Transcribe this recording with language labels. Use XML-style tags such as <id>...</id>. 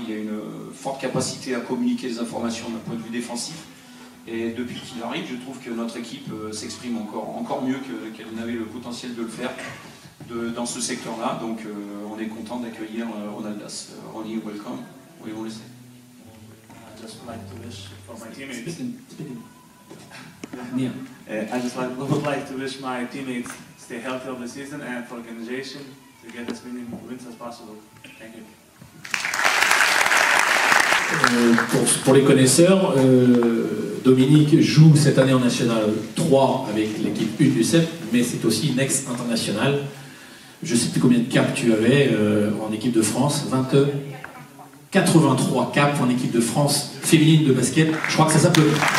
<fr>Il a une forte capacité à communiquer des informations d'un point de vue défensif. Et depuis qu'il arrive, je trouve que notre équipe s'exprime encore mieux qu'elle n'avait le potentiel de le faire dans ce secteur-là. Donc on est content d'accueillir Ronaldas.</fr> <en>Ronnie, welcome. What do you want to say? I just like to wish for my teammates. Yeah. I just would like to wish my teammates stay healthy of the season and for organization to get as many wins as possible. Thank you.</en> <fr>Pour les connaisseurs, Dominique joue cette année en National 3 avec l'équipe 1 du CEP, mais c'est aussi une ex-internationale. Je ne sais plus combien de caps tu avais en équipe de France, 83 caps en équipe de France féminine de basket. Je crois que ça s'appelle.</fr>